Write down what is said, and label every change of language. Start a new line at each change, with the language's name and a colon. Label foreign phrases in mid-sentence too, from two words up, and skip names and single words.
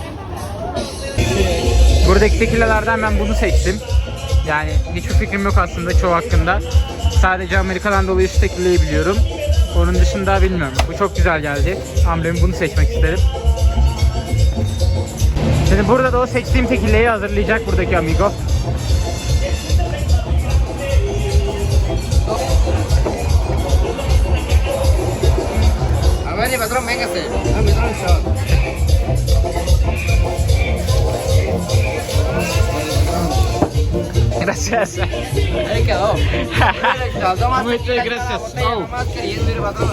Turkish: Buradaki tekillalardan ben bunu seçtim. Yani hiçbir fikrim yok aslında çoğu hakkında. Sadece Amerika'dan dolayı şu tekillayı biliyorum. Onun dışında bilmiyorum. Bu çok güzel geldi. Amblemi bunu seçmek isterim. Şimdi burada da o seçtiğim tekillayı hazırlayacak buradaki amigo.
Spanish: A ver, patrón, véngase. Dame un shot. Gracias. Ahí quedó. Muchas gracias. Oh. Más queriendo ir, patrón.